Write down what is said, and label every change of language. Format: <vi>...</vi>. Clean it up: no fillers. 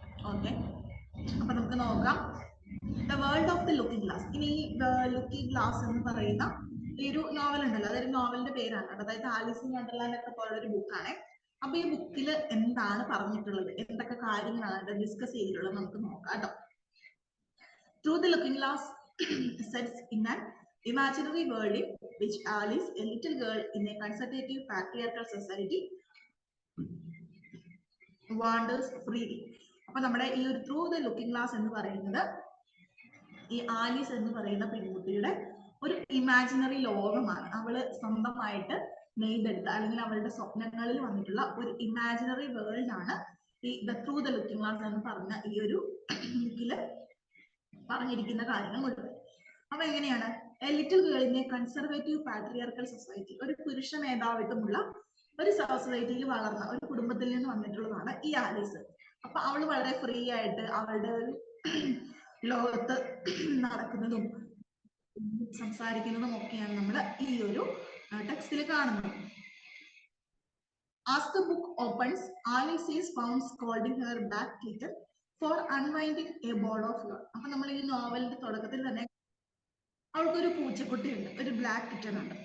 <ml>Okay, അപ്പൊ നമുക്ക് നോക്കാം. The world of the looking glass. ഇനി ദ ലുക്കിംഗ് ഗ്ലാസ് എന്ന് പറയുന്ന ഈ ഒരു നോവൽ ഉണ്ടല്ലോ, അതൊരു നോവലിന്റെ പേരാണ്. അതായത് ആലീസ് ഇൻ വണ്ടർലാൻഡ് ഒക്കെ പോലുള്ള ഒരു ബുക്കാണ്. അപ്പൊ ഈ ബുക്കിൽ എന്താണ് പറഞ്ഞിട്ടുള്ളത്, എന്തൊക്കെ കാര്യങ്ങളാണ് ഡിസ്കസ് ചെയ്തിട്ടുള്ളത് നമുക്ക് നോക്കാം കേട്ടോ.</ml> <en>Through the Looking Glass sets in an imaginary world in which Alice, a little girl in a conservative patriarchal society, wanders freely.</en> <ml>അപ്പൊ നമ്മുടെ ഈ ഒരു ത്രൂ ദ ലുക്കിംഗ് ഗ്ലാസ് എന്ന് പറയുന്നത് ഈ ആലീസ് എന്ന് പറയുന്ന പെൺകുട്ടിയുടെ ഒരു ഇമാജിനറി ലോകമാണ്. അവള് സ്വന്തമായിട്ട് നെയ്തെടുത്ത അല്ലെങ്കിൽ അവളുടെ സ്വപ്നങ്ങളിൽ വന്നിട്ടുള്ള ഒരു ഇമാജിനറി വേൾഡ് ആണ് ഈ the through the looking glass എന്ന് പറഞ്ഞ ഈ ഒരു ബുക്കില് പറഞ്ഞിരിക്കുന്ന കാര്യങ്ങൾ മുഴുവൻ. അപ്പൊ എങ്ങനെയാണ്?</ml> <en>a little ഗേളിനെ conservative patriarchal society,</en> <ml>ഒരു പുരുഷ മേധാവിത്വമുള്ള ഒരു സൊസൈറ്റിയിൽ വളർന്ന ഒരു കുടുംബത്തിൽ നിന്ന് വന്നിട്ടുള്ളതാണ് ഈ ആലീസ്. അപ്പൊ അവള് വളരെ ഫ്രീ ആയിട്ട് അവളുടെ ഒരു ലോകത്ത് നടക്കുന്നതും സംസാരിക്കുന്നതും ഒക്കെയാണ് നമ്മൾ ഈ ഒരു ടെക്സ്റ്റിൽ കാണുന്നത്.</ml> <en>As the book opens, Alice is found scolding her black kitten for unwinding a ball of yarn.</en> <ml>അപ്പൊ നമ്മൾ ഈ നോവലിന്റെ തുടക്കത്തിൽ തന്നെ അവൾക്കൊരു പൂച്ചക്കുട്ടിയുണ്ട്, ഒരു ബ്ലാക്ക് കിറ്റൺ ഉണ്ട്.</ml>